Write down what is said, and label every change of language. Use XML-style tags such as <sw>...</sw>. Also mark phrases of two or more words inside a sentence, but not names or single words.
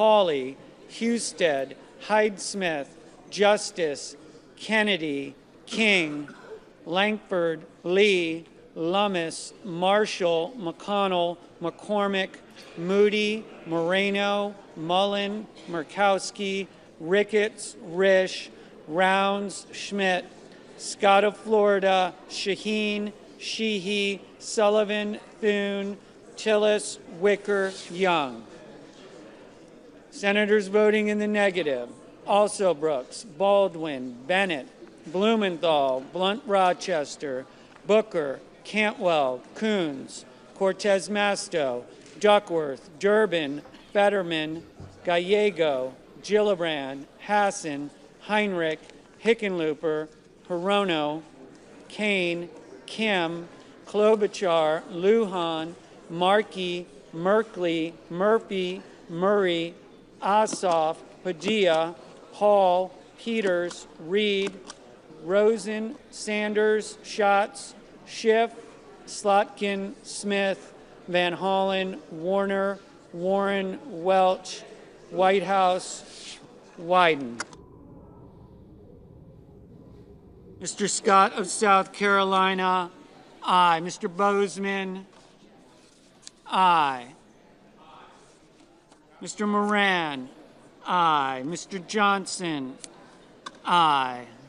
<en>Hawley, Husted, Hyde-Smith, Justice, Kennedy, King, Langford, Lee, Lummis, Marshall, McConnell, McCormick, Moody, Moreno, Mullen, Murkowski, Ricketts, Risch, Rounds, Schmidt, Scott of Florida, Shaheen, Sheehy, Sullivan, Thune, Tillis, Wicker, Young. Senators voting in the negative: also Brooks, Baldwin, Bennett, Blumenthal, Blunt Rochester, Booker, Cantwell, Coons, Cortez Masto, Duckworth, Durbin, Fetterman, Gallego, Gillibrand, Hassan, Heinrich, Hickenlooper, Hirono, Kane, Kim, Klobuchar, Lujan, Markey, Merkley, Murphy, Murray, Ossoff, Padilla, Hall, Peters, Reed, Rosen, Sanders, Schatz, Schiff, Slotkin, Smith, Van Hollen, Warner, Warren, Welch, Whitehouse, Wyden. Mr. Scott of South Carolina, aye. Mr. Bozeman, aye. Mr. Moran, aye. Mr. Johnson, aye.</en>